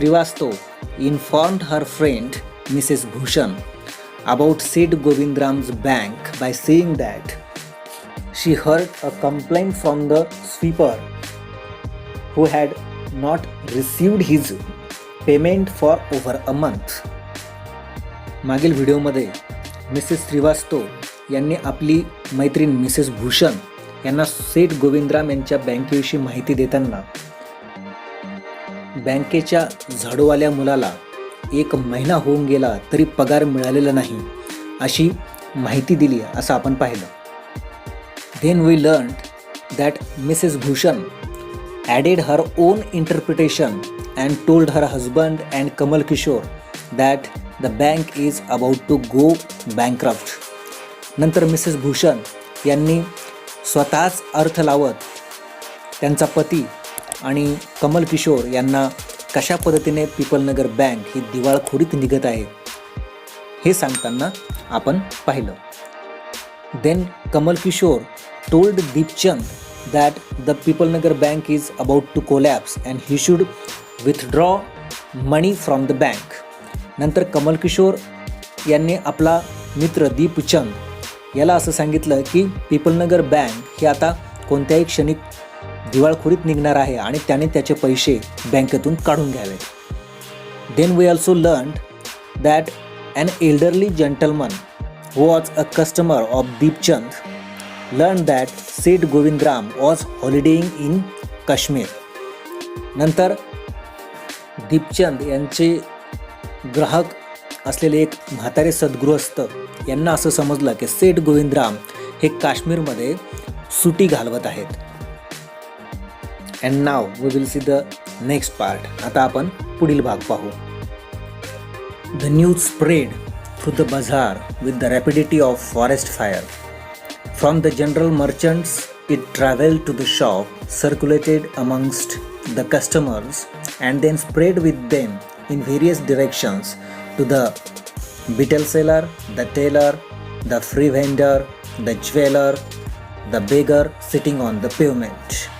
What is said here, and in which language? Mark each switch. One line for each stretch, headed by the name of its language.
English: Srivastava informed her friend Mrs. Bhushan about Sid Govindram's bank by saying that she heard a complaint from the sweeper who had not received his payment for over a month.
Marathi: मागील व्हिडिओमध्ये Mrs Srivastava यांनी आपली मैत्रीण Mrs Bhushan यांना सेठ गोविंदराम यांच्या बँकेविषयी माहिती देताना बँकेच्या झाडूवाल्या मुलाला 1 महिना होऊन गेला तरी पगार मिळालेला नाही अशी माहिती दिली असं आपण पाहिलं.
English: Then we learned that Mrs. Bhushan added her own interpretation and told her husband and Kamal Kishore that the bank is about to go bankrupt.
Marathi: नंतर मिसेस भूषण यांनी स्वतःच अर्थ लावत त्यांचा पती आणि कमल किशोर यांना कशा पद्धतीने पीपलनगर बँक ही दिवाळखोरीत निघत आहे हे सांगताना आपण पाहिलं.
English: Then Kamal Kishore told Deepchand that the Pipalnagar bank is about to collapse and he should withdraw money from the bank.
Marathi: नंतर कमल किशोर यांनी आपला मित्र दीपचंद याला असं सांगितलं की पीपलनगर बँक ही आता कोणत्याही क्षणी दिवाळखोरीत निघणार आहे आणि त्याने त्याचे पैसे बँकेतून काढून घ्यावे.
English: Then we also learned that an elderly gentleman who was a customer of Deepchand learned that Sid Govindram was holidaying in Kashmir.
Marathi: नंतर दीपचंद यांचे ग्राहक असलेले एक म्हातारे सद्गृहस्थ यांना असं समजलं की सेठ गोविंदराम हे काश्मीरमध्ये सुटी घालवत आहेत.
English: And now we will see the next part.
Marathi: आता आपण पुढील भाग पाहू.
English: The news spread through the bazaar with the rapidity of forest fire. From the general merchants, it traveled to the shop, circulated amongst the customers, and then spread with them in various directions to the betel seller, the tailor, the free vendor, the jeweler, the beggar sitting on the pavement.